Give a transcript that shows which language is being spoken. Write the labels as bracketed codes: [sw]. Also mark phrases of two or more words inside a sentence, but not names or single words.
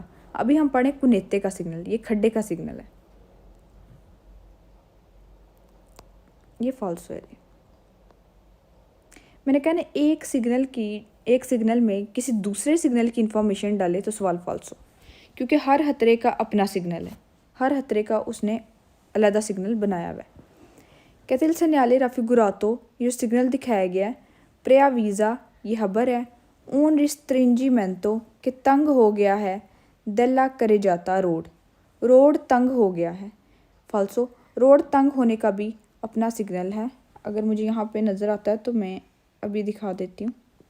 [hi] अभी हम पढ़े कुनेते का सिग्नल, ये खड्डे का सिग्नल है, ये फॉल्सो है। मैंने कहा ना, एक सिग्नल में किसी दूसरे सिग्नल की इंफॉर्मेशन डाले तो सवाल फॉल्सो, क्योंकि हर खतरे का अपना सिग्नल है, हर खतरे का उसने अलग सिग्नल बनाया हुआ है। कहते हैं [it] il segnale raffigurato, [hi] ये सिग्नल दिखाया गया है, preavvisa, ये खबर है, [it] un restringimento, [hi] कि तंग हो गया है, [it] dalla carre giata, [hi] रोड तंग हो गया है। फॉल्सो, रोड तंग होने का भी अपना सिग्नल है। अगर मुझे यहाँ पे नज़र आता है तो मैं अभी दिखा देती हूँ।